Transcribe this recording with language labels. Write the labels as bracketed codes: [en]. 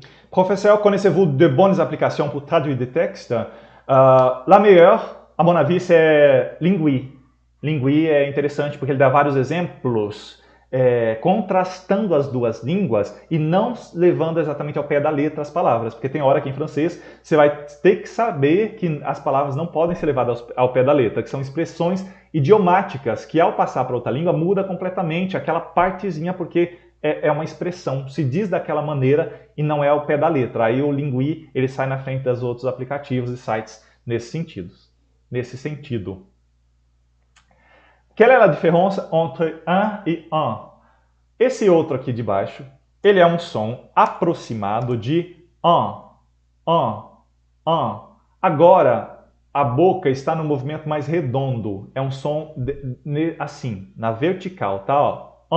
[fr] Professeur, connaissez-vous de bonnes applications pour traduire des textes? La meilleure, à mon avis, c'est Lingui. [pt] Lingui é interessante porque ele dá vários exemplos contrastando as duas línguas e não levando exatamente ao pé da letra as palavras, porque tem hora que em francês você vai ter que saber que as palavras não podem ser levadas ao pé da letra, que são expressões idiomáticas que ao passar para outra língua muda completamente aquela partezinha porque é uma expressão, se diz daquela maneira e não é ao pé da letra. Aí o Lingui ele sai na frente dos outros aplicativos e sites nesse sentido. [fr] Quelle est la différence entre un e un? [pt] Esse outro aqui de baixo, ele é um som aproximado de un. Agora, a boca está no movimento mais redondo. É um som assim, na vertical, tá?